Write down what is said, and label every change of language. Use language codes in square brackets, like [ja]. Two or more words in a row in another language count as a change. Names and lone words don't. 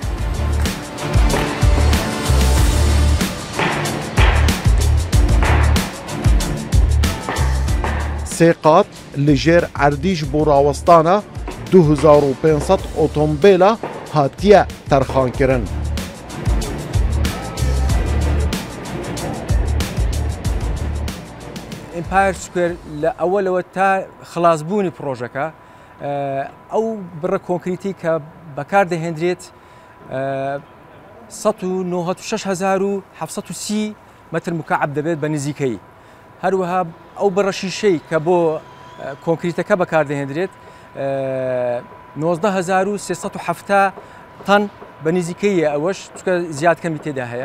[ku] سه قات لجر اردیش بو راوستانا 2500 اتومبیلا هاتیه ترخان کرن. [ckb] ئیمپایر سکوێر لە ئەوەلەوە تا خلاصبوونی پرۆژەکە ئەو بڕە کۆنکریتی کە بەکار دەهێنرێت 196,730 متر مکعب دەبێت بە نزیکەی. هەروەها ئەو بڕە شیشەی کە بۆ کۆنکریتەکە بەکار دەهێنرێت 19,370 تەن بە نزیکەیە، ئەوەش چکە زیادکەمی تێدا هەیە.